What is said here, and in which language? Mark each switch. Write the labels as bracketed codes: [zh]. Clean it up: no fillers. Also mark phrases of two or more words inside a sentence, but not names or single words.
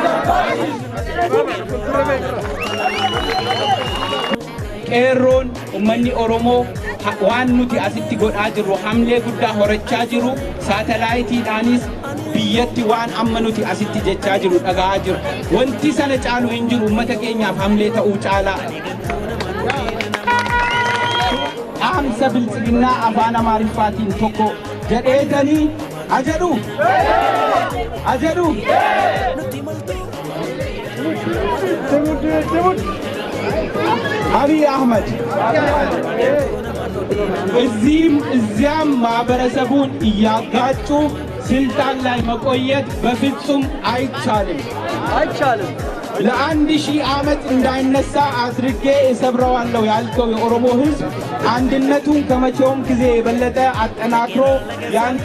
[om] Qeerroon ummanni Oromoo waan nuti asitti godhaa jirru hamlee guddaa horachaa jiru saatalaayitiidhaanis biyyatti waan amma nuti asitti jechaa jiru dhaga'aa jiru wanti sana caalu hin jiru uummata keenyaaf hamlee ta'uu caalaa dhaamsa bilchiginnaa afaan amaariffaatiin tokko jedheetanii ajedhu [am] አብይ አህመድ እዚያም ማህበረሰቡን እያጋጩ ስልጣን ላይ መቆየት በፍጹም አይቻልም። ለአንድ ሺህ ዓመት እንዳይነሳ አድርጌ እሰብረዋለሁ ያልከው የኦሮሞ ሕዝብ አንድነቱን ከመቼውም ጊዜ የበለጠ አጠናክሮ ያንተ